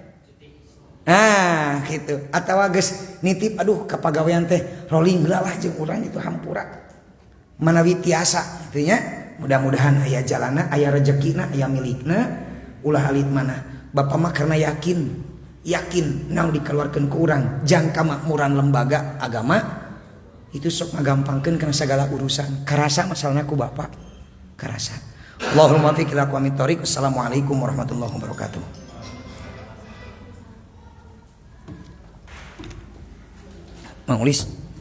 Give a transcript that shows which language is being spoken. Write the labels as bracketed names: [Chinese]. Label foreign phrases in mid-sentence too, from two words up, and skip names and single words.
[Sundanese] Nah gitu atawa geus nitip aduh kapagawean teh rolling heula lah jeung urang itu hampura manawi tiasa kitu nya mudah-mudahan aya jalanna aya rezekina aya milikna ulah alit mana bapa mah karena yakin naon dikeluarkeun ku urang jangka makmuran lembaga agama itu sok ngagampangkeun kana sagala urusan karasa masalahna ku bapa karasa. [Arabic] اللهم وفق إلى أقوم الطريق. السلام عليكم ورحمة الله وبركاته. [Sundanese] Mang Ulis